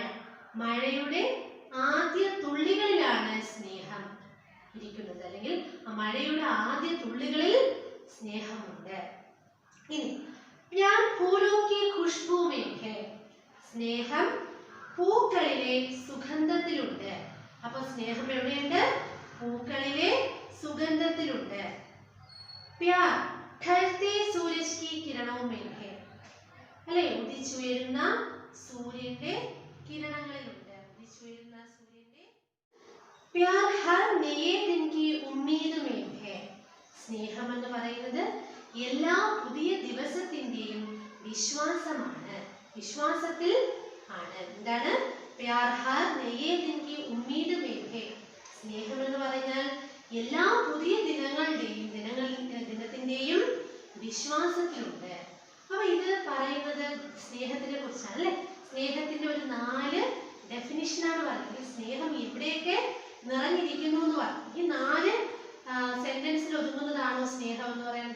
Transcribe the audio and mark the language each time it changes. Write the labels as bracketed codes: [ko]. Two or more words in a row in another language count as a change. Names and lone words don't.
[ml] മഴയുടെ ആദ്യ തുള്ളികളിലാണ് സ്നേഹം ഇരിക്കുന്നത്, അല്ലെങ്കിൽ മഴയുടെ ആദ്യ തുള്ളികളിൽ സ്നേഹമുണ്ട്. [hi] ഇനി प्यार फूलों की खुशबू में है. [ml] സ്നേഹം പൂക്കളിലെ സുഗന്ധത്തിലുണ്ട്. അപ്പൊ സ്നേഹം എവിടെയുണ്ട്? പൂക്കളിലെ സുഗന്ധത്തിലുണ്ട്. [hi] പ്യാർ ढलते सूरज की किरणों में है. [ml] അല്ലേ? ഉദിച്ചുയരുന്ന സൂര്യന്റെ കിരണങ്ങളിലുണ്ട്. ഉദിച്ചുയരുന്ന സൂര്യന്റെ. [hi] प्यार हर नए दिन की उम्मीद में है. [ml] സ്നേഹം എന്ന് പറയുന്നത് എല്ലാ പുതിയ ദിവസത്തിന്റെയും വിശ്വാസമാണ്, വിശ്വാസത്തിൽ ആണ്. എന്താണ്? [hi] प्यार हर नए दिन की उम्मीद में है. [ml] സ്നേഹം എന്ന് പറഞ്ഞാൽ എല്ലാ പുതിയ ദിനത്തിന്റെയും വിശ്വാസത്തിലുണ്ട്. അപ്പൊ ഇത് പറയുന്നത് സ്നേഹത്തിനെ കുറിച്ചാണ് അല്ലെ? സ്നേഹത്തിന്റെ ഒരു 4 ഡെഫിനിഷനാണ് പറയുന്നത്. സ്നേഹം എവിടെയൊക്കെ നിറഞ്ഞിരിക്കുന്നു എന്ന് പറഞ്ഞു. ഈ 4 സെന്റൻസിൽ ഒതുങ്ങുന്നതാണോ സ്നേഹം എന്ന് പറയുന്നത്?